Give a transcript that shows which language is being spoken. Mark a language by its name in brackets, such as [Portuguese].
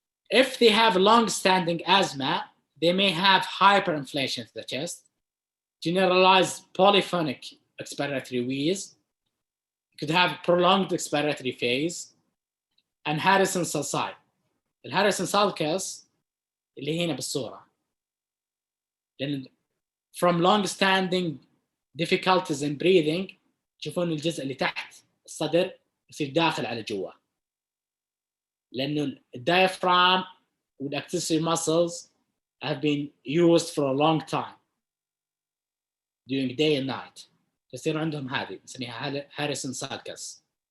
[English] If they have long-standing asthma, they may have hyperinflation of the chest, generalized polyphonic expiratory wheeze, could have prolonged expiratory phase, and Harrison sulci. [Arabic] الهاريسون sulcus اللي هنا بالصورة. لأن [English] from long-standing difficulties in breathing [Arabic] تشوفون الجزء اللي تحت الصدر يصير داخل على جوا. لأنه [English] diaphragm والaccessory muscles have been used for a long time during day and night. [Arabic] يصير عندهم هذه نسميها هاريسون sulcus.